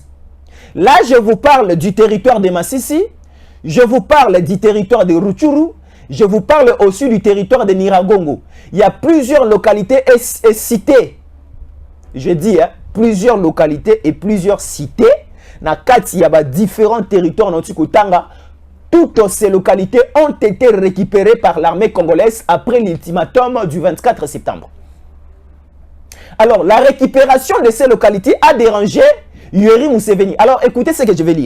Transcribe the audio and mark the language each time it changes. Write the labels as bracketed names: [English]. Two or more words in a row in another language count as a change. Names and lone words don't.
[French] Là, je vous parle du territoire de Massissi, je vous parle du territoire de Rutshuru, je vous parle aussi du territoire de Niragongo. Il y a plusieurs localités et cités. Je dis, hein, plusieurs localités et plusieurs cités. [Kituba (Democratic Republic of Congo)] Na kati, [French] il y a différents territoires dans Tanga toutes ces localités ont été récupérées par l'armée congolaise après l'ultimatum du 24 septembre. Alors, la récupération de ces localités a dérangé Yoweri Museveni. Alors, écoutez ce que je vais lire.